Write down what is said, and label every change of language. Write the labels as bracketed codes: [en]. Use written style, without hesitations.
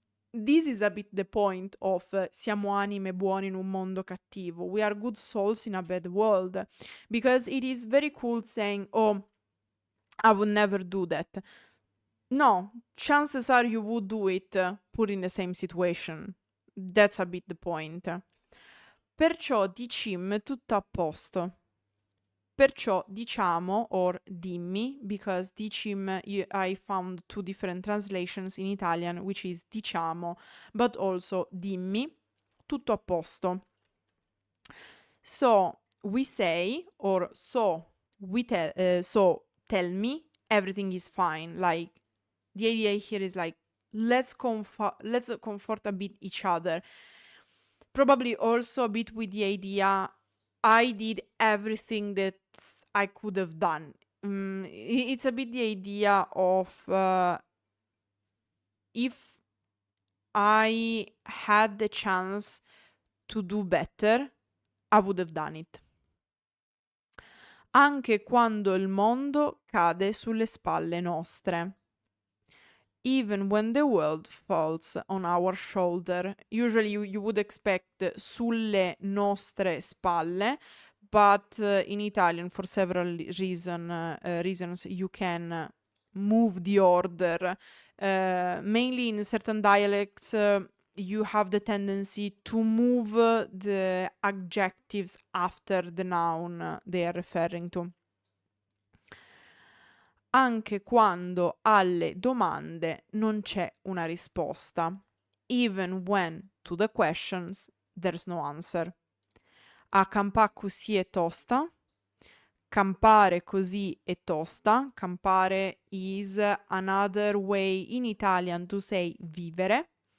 [en] This is a bit the point of [it] siamo anime buone in un mondo cattivo. [en] We are good souls in a bad world. Because it is very cool saying, oh, I would never do that. No, chances are you would do it put in the same situation. That's a bit the point. [it] Perciò dicim tutto a posto. [en] Perciò diciamo, or dimmi, because dicim, I found two different translations in Italian, which is diciamo, but also dimmi, tutto a posto. So we say, or so we tell me, everything is fine. Like, the idea here is like, let's comfort a bit each other. Probably also a bit with the idea, I did everything that I could have done. It's a bit the idea of if I had the chance to do better, I would have done it. [it] Anche quando il mondo cade sulle spalle nostre. [en] Even when the world falls on our shoulder. Usually you would expect [it] sulle nostre spalle, [en] but in Italian, for several reasons, you can move the order. Mainly in certain dialects, you have the tendency to move the adjectives after the noun they are referring to. [it] Anche quando alle domande non c'è una risposta. [en] Even when to the questions there's no answer. [it] A campà così è tosta. Campare così è tosta. [en] Campare is another way in Italian to say vivere.